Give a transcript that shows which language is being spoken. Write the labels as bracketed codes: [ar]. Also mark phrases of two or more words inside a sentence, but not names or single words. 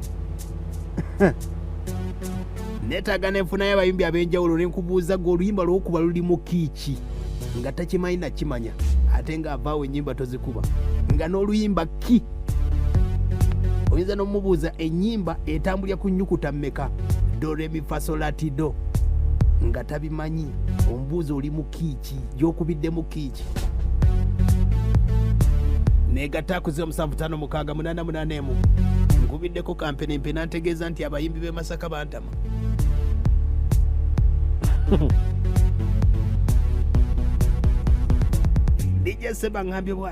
[lg] neetaaga nenfuna y'abayimbi ab'enjawulo nenkubuuza gwe oluyimba lw'okuba luli mu kiiki nga takimayina kimanya ate ng'avaawo ennyimba tozikuba nga n'oluyimba ki oyinza n'omubuuza ennyimba etambulya ku nnyukuta mmeka do re mi fa sol la ti do nga tabimanyi omubuuza oli mu kiiki gy'okubidde mu kiiki negatta ku 075688 nkubiddeko kampeni mpena ntegeeza nti abayimbi b'e Masaka bantama DJ Seba ngambye bwati